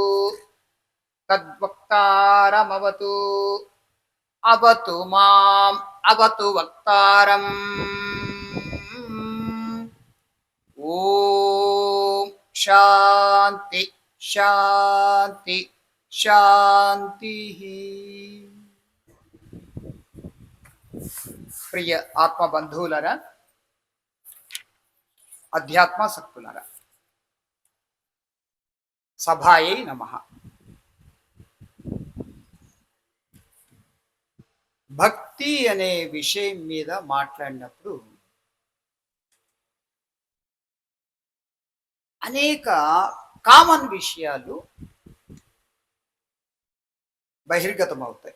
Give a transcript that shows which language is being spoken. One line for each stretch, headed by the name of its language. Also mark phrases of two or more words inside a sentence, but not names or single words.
Sanskrit: तद्वक्तारमवतु अवतु माम् अवतु वक्तारम् ओम शांति शांति शांति।
Telugu: ప్రియ ఆత్మ బంధువులరా, అధ్యాత్మ శక్తులరా,
Sanskrit: సభాయై నమః.
Telugu: భక్తి అనే విషయం మీద మాట్లాడినప్పుడు అనేక కామన్ విషయాలు బహిర్గతమవుతాయి.